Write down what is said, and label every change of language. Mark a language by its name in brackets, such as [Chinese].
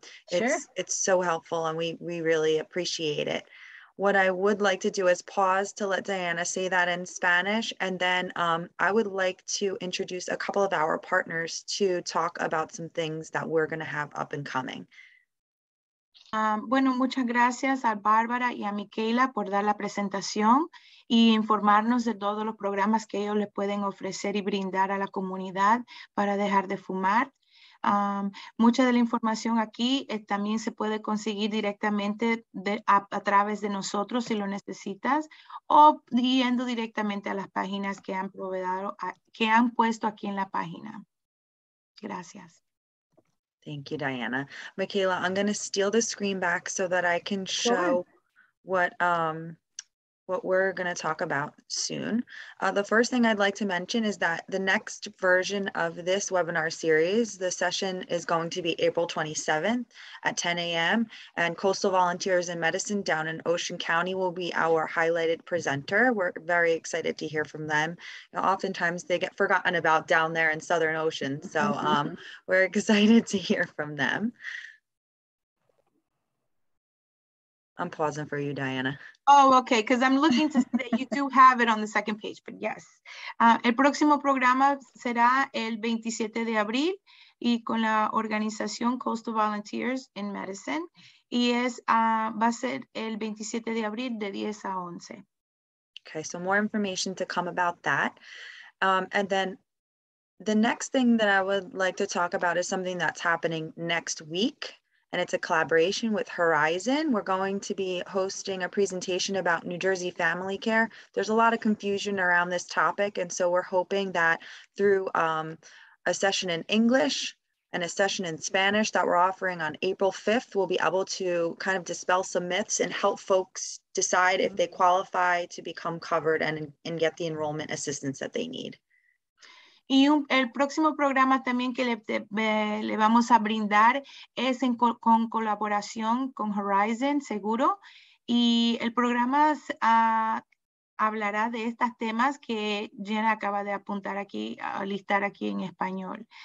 [English] It's so helpful, and we really appreciate it. What I would like to do is pause to let Diana say that in Spanish, and then I would like to introduce a couple of our partners to talk about some things that we're going to have up and coming. [Spanish] Bueno, muchas gracias a Bárbara y a Michaela por dar la presentación y informarnos de todos los programas que ellos les pueden ofrecer y brindar a la comunidad para dejar de fumar. Mucha de la información aquí también se puede conseguir directamente a través de nosotros si lo necesitas, o yendo directamente a las páginas que han puesto aquí en la página. Gracias. [English] Thank you, Diana. Michaela, I'm going to steal the screen back so that I can show what we're going to talk about soon. The first thing I'd like to mention is that the next version of this webinar series, the session is going to be April 27th at 10 a.m. and Coastal Volunteers in Medicine down in Ocean County will be our highlighted presenter. We're very excited to hear from them. Oftentimes they get forgotten about down there in Southern Ocean. So we're excited to hear from them. I'm pausing for you, Diana. Oh, okay, because I'm looking to see that you do have it on the second page, but yes. [Spanish] El próximo programa será el 27 de abril y con la organización Coastal Volunteers in Medicine, y va a ser el 27 de abril de 10 a 11. [English] Okay, so more information to come about that. And then the next thing that I would like to talk about is something that's happening next week. And it's a collaboration with Horizon. We're going to be hosting a presentation about New Jersey family care. There's a lot of confusion around this topic. And so we're hoping that through a session in English and a session in Spanish that we're offering on April 5th, we'll be able to kind of dispel some myths and help folks decide if they qualify to become covered and get the enrollment assistance that they need. [Spanish] Y el próximo programa también que le vamos a brindar es con colaboración con Horizon, seguro. Y el programa hablará de estos temas que Jenna acaba de apuntar aquí, a listar aquí en español.